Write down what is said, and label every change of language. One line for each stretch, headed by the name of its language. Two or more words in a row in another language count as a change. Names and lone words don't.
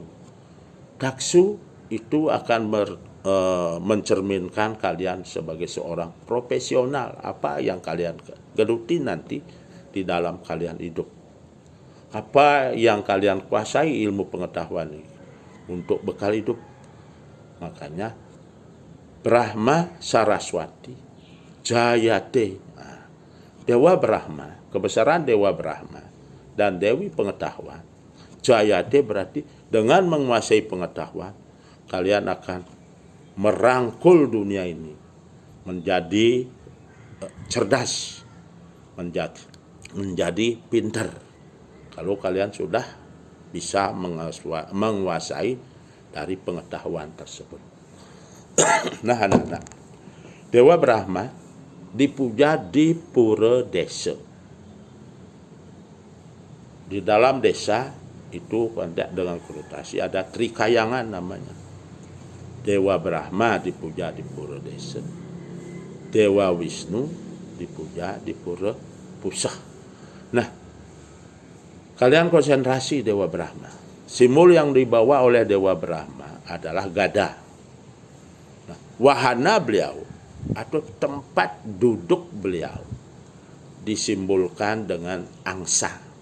Indonesian: Taksu itu akan mencerminkan kalian sebagai seorang profesional, apa yang kalian geluti nanti di dalam kalian hidup, apa yang kalian kuasai ilmu pengetahuan ini untuk bekal hidup. Makanya Brahma Saraswati Jayate. Nah, Dewa Brahma, kebesaran Dewa Brahma dan Dewi pengetahuan. Jayate berarti dengan menguasai pengetahuan, kalian akan merangkul dunia ini menjadi cerdas, menjadi pintar. Kalau kalian sudah bisa menguasai dari pengetahuan tersebut. Nah, anak-anak, Dewa Brahma dipuja di pura desa. Di dalam desa itu dengan konotasi ada trikayangan namanya. Dewa Brahma dipuja di pura desa. Dewa Wisnu dipuja di pura pusah. Nah, kalian konsentrasi Dewa Brahma. Simbol yang dibawa oleh Dewa Brahma adalah gada. Wahana beliau atau tempat duduk beliau disimbolkan dengan angsa.